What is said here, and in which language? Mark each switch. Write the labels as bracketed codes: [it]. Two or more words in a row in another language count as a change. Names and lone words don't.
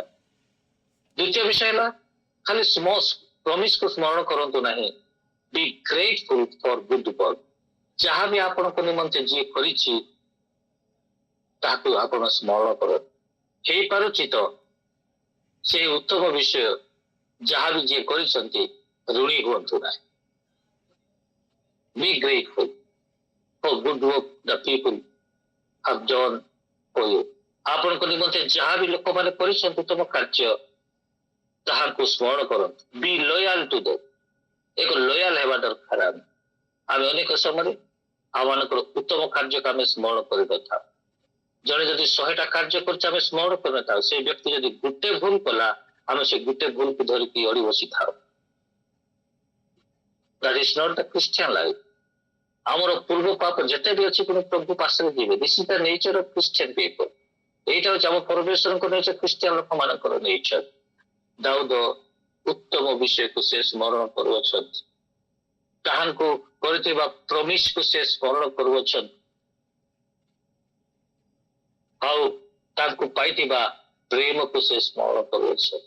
[or] ଦ୍ୱିତୀୟ ବିଷୟ ହେଲା ଖାଲି ପ୍ରମିସକୁ ସ୍ମରଣ କରନ୍ତୁ ନାହିଁ, [en] be grateful for good work. [or] ଯାହା ବି ଆପଣଙ୍କ ନିମନ୍ତେ ଯିଏ କରିଛି ତାହାକୁ ଆପଣ ସ୍ମରଣ କରନ୍ତୁ। ହେଇପାରୁଛି ତ ସେ ଉତ୍ତମ ବିଷୟ ଯାହା ବି ଯିଏ କରିଛନ୍ତି ଋଣୀ ହୁଅନ୍ତୁ ନାହିଁ। [en] Be grateful for good work the people have done for you. [or] ଆପଣଙ୍କ ନିମନ୍ତେ ଯାହା ବି ଲୋକମାନେ କରିଛନ୍ତି ତମ କାର୍ଯ୍ୟ, ତାହାକୁ ସ୍ମରଣ କରନ୍ତୁ। [en] Be loyal to them. [or] ଏକ ଲୟାଲ ହେବା ଦରକାର। ଆମେ ଅନେକ ସମୟରେ ଆମମାନଙ୍କର ଉତ୍ତମ କାର୍ଯ୍ୟକୁ ଆମେ ସ୍ମରଣ କରିନଥାଉ। ଜଣେ ଯଦି 100ଟା କାର୍ଯ୍ୟ କରୁଛି ଆମେ ସ୍ମରଣ କରିନଥାଉ, ସେ ବ୍ୟକ୍ତି ଯଦି ଗୋଟେ ଭୁଲ କଲା ଆମେ ସେ ଗୋଟେ ଭୁଲକୁ ଧରିକି ଅଡ଼ି ବସିଥାଉ। [en] That is not the Christian life. [or] ଆମର ପୂର୍ବ ପାପ ଯେତେ ବି ଅଛି ପୁଣି ପ୍ରଭୁ ପାଶରେ ଯିବେ। [en] This is the nature of Christian people. [or] ଏଇଟା ହଉଛି ଆମ ପରମେଶ୍ୱରଙ୍କ ନେଚର, ଖ୍ରୀଷ୍ଟିଆନ ଲୋକମାନଙ୍କର ନେଚର। ଦାଉଦ ଉତ୍ତମ ବିଷୟକୁ ସେ ସ୍ମରଣ କରୁଅଛନ୍ତି, ତାହାଙ୍କୁ କରିଥିବା ପ୍ରମିସକୁ ସେ ସ୍ମରଣ କରୁଅଛନ୍ତି, ଆଉ ତାଙ୍କୁ ପାଇଥିବା ପ୍ରେମକୁ ସେ ସ୍ମରଣ କରୁଅଛନ୍ତି।